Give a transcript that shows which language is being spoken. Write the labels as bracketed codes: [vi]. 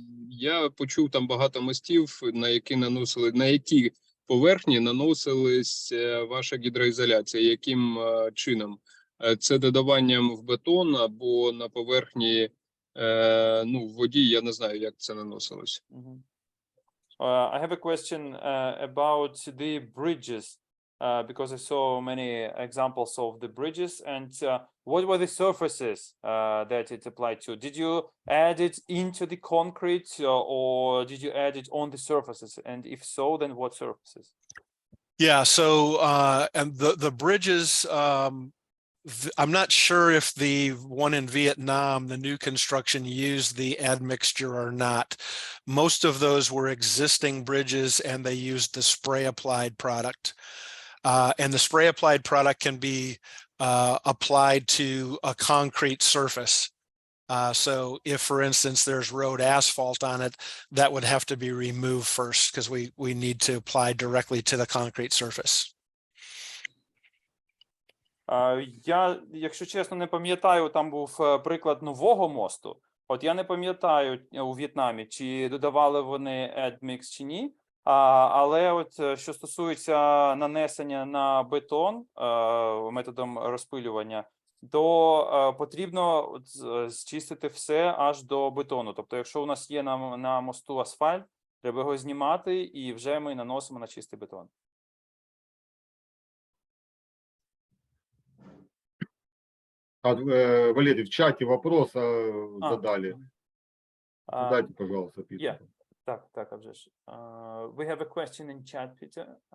[uk] Я почув там багато мостів, на які поверхні наносились ваша гідроізоляція. Яким чином? Це додаванням в бетон або на поверхні, в воді, я не знаю, як це наносилось. [en] I have a question about the bridges, because I saw many examples of the bridges, and what were the surfaces that it applied to? Did you add it into the concrete or did you add it on the surfaces? And if so, then what surfaces? Yeah, so and the bridges, I'm not sure if the one in Vietnam, the new construction, used the admixture or not. Most of those were existing bridges and they used the spray applied product. And the spray applied product can be applied to a concrete surface. So if, for instance, there's road asphalt on it, that would have to be removed first because we need to apply directly to the concrete surface. [uk] Я, якщо чесно, не пам'ятаю, там був приклад нового мосту. От я не пам'ятаю у В'єтнамі, чи додавали вони AdMix чи ні. Але от що стосується нанесення на бетон методом розпилювання, то потрібно зчистити все аж до бетону. Тобто, якщо у нас є на мосту асфальт, треба його знімати і вже ми наносимо на чистий бетон. [ru] Валерий, в чате вопрос задали. Задайте, пожалуйста, Питер. [uk] Так, а вже ж. [en] We have a question in chat, Peter.